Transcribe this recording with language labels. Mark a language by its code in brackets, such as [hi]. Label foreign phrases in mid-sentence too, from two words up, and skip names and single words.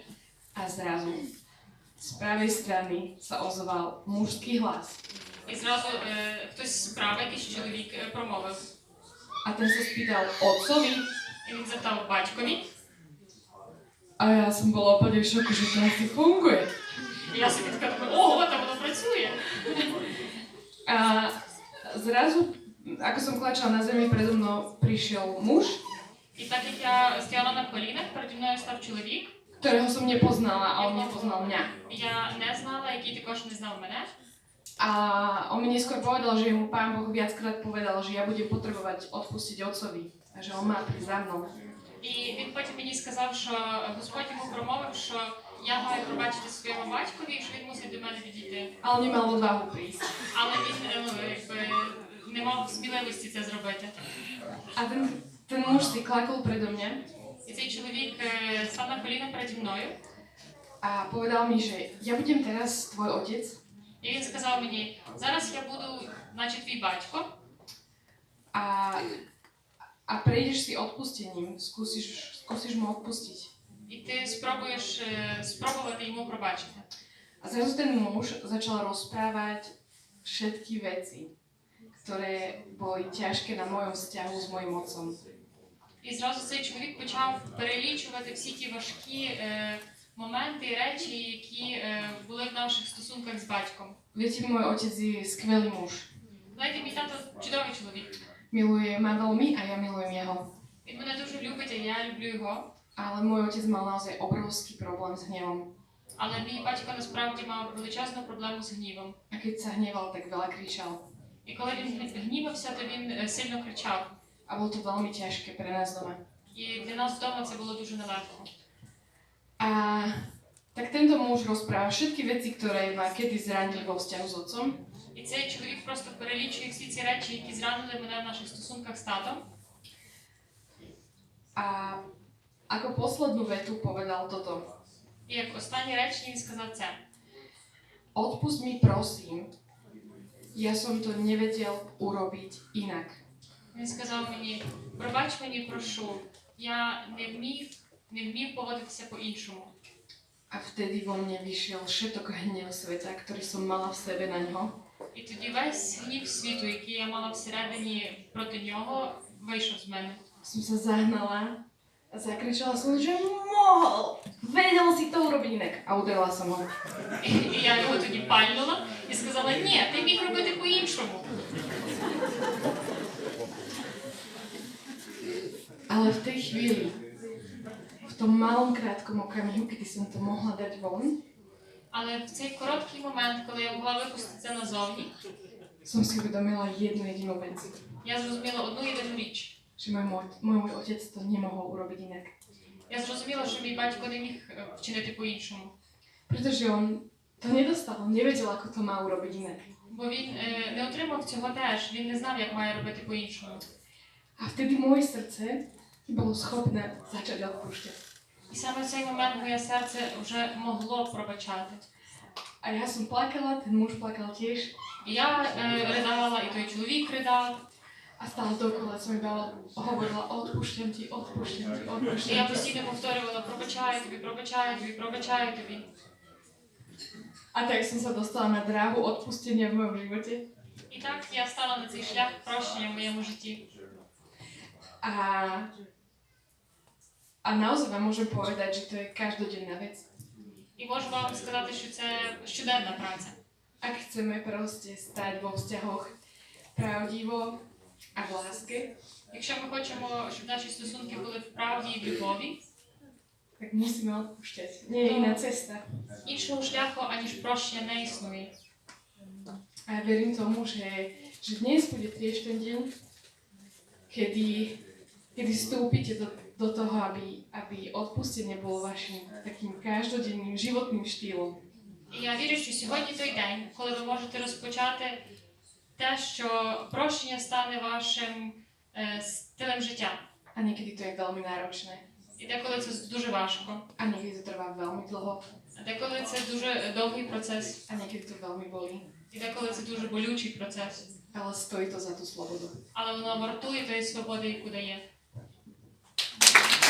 [sk] A zrazu z pravej strany sa ozval mužský hlas. [uk] І зразу хтось справа, якийсь чоловік промовив. [sk] A ten sa spýtal otcovi. [uk] І він запитав батькові. [sk] A ja som bola úplne v šoku, že to asi funguje. [uk] І я собі така думаю, ого, там воно працює. [sk] A zrazu, ako som klačala na zemi, predo mnou prišiel muž, [uk] І так як я стояла на колінах, переді мною став чоловік. [sk] ktorého som nepoznala a on nepoznal mňa. [uk] Я не знала, який також не знав мене. [sk] A on mi neskôr povedal, že mu Pán Boh viackrát povedal, že ja budem potrebovať odpustiť otcovi. A že on má prísť za mnou. [uk] І він потім мені сказав, що Господь йому промовив, що я маю пробачити своєму батькові, і що він мусить до мене підійти. [sk] Ale nemal odvahu prísť. [uk] Але він не мав сміливості це зробити. [sk] A ten muž si klakol predo mňa [uk] І цей чоловік став на коліна переді мною. [sk] a povedal mi, že ja budem teraz tvoj otec. [uk] І він сказав мені, зараз я буду, наче твій батько, [sk] a prejdeš si odpustením, skúsiš mu odpustiť. [uk] і ти спробуєш спробувати йому пробачити. [sk] A zrazu ten muž začal rozprávať všetky veci, ktoré boli ťažké na mojom vzťahu s mojim otcom. [uk] І зразу цей чоловік почав перелічувати всі ті важкі моменти і речі, які були в наших стосунках з батьком. [sk] Viete, môj otec je skvelý muž. [uk] Знаєте, мій тато чудовий чоловік. [sk] Miluje ma veľmi a ja milujem jeho. [uk] Він мене дуже любить, а я люблю його. [sk] Ale môj otec mal naozaj obrovský problém s hnevom. [uk] Але мій батько насправді мав величезну проблему з гнівом. [sk] A keď sa hneval, tak veľa kričal. [uk] І коли він гнівався, то він сильно кричав. [sk] A bolo to veľmi ťažké pre nás doma. [uk] І для нас вдома це було дуже нелегко. [sk] A tak tento muž rozpráva všetky veci, ktoré ma kedy zranili vo vzťahu s otcom. [uk] І цей чоловік просто перелічує всі ці речі, які зранили мене в наших стосунках з татом. [sk] A ako poslednú vetu povedal toto. [uk] І як останнє речення він сказав це. [sk] Odpust mi prosím, ja som to nevedel urobiť inak. [uk] Він сказав мені, пробач мені, прошу, я не вмів поводитися по-іншому. [sk] A vtedy vo mne vyšiel všetok hnev sveta, ktorý som mala v sebe na ňo. [uk] І тоді весь гнів світу, який я мала всередині проти нього, вийшов з мене. [sk] Som sa zahnala a zakričala som, že mohol! Vedel si to urobiť inak. A udrela som ho. [uk] І я його тоді пальнула і сказала, ні, ти міг робити по-іншому. [sk] Ale v tej chvíli, v tom malom krátkom okamihu, kedy som to mohla dať von, [uk] Але в цей короткий момент, коли я могла випустити це назовні, [sk] som si uvedomila jednu jedinú vec. [uk] я зрозуміла одну єдину річ. [sk] Že môj otec to nemohol urobiť inak. [uk] Я зрозуміла, що мій батько не міг вчинити по-іншому. [sk] Pretože on to nedostal, on nevedel, ako to má urobiť inak. [uk] Бо він не отримав цього теж, він не знав, як має робити по-іншому. [sk] A vtedy moje srdce bolo schopné začať odpúšťať. [uk] І саме в цей момент моє серце вже могло пробачати. [sk] A ja som plakala, ten muž plakal tiež. [uk] І я ридала, і той чоловік ридав. [sk] A stále dokola som iba hovorila, odpúšťam ti, odpúšťam ti, [uk] І [sk] odpúšťam [uk] я [sk] ti. [uk] постійно повторювала, пробачаю тобі, пробачаю тобі, пробачаю тобі. [sk] A tak som sa dostala na dráhu odpustenia v mojom živote. [uk] І так я стала на цей шлях прощення в моєму житті. [sk] A naozaj vám môžem povedať, že to je každodenná vec. [uk] І можу вам сказати, що це щоденна праця. [sk] Ak chceme proste stať vo vzťahoch pravdivo a v láske, [uk] Якщо ми хочемо, щоб наші стосунки були в правді і в любові, [sk] tak musíme odpúšťať. Nie je iná cesta. [uk] іншого шляху, аніж прощення, не існує. [sk] A ja verím tomu, že dnes bude tiež ten deň, kedy vstúpite do toho, aby odpustenie bolo vašim takým každodenným životným štýlom. [uk] І я вірю, що сьогодні той день, коли ви можете розпочати те, що прощення стане вашим стилем життя. [sk] A niekedy to je veľmi náročné. [uk] І деколи це дуже важко. [sk] A niekedy to trvá veľmi dlho. [uk] А деколи це дуже довгий процес. [sk] A niekedy to veľmi bolí. [uk] І деколи це дуже болючий процес. [sk] Ale stojí to za tú slobodu. [uk] Але воно вартує тої свободи, яку дає.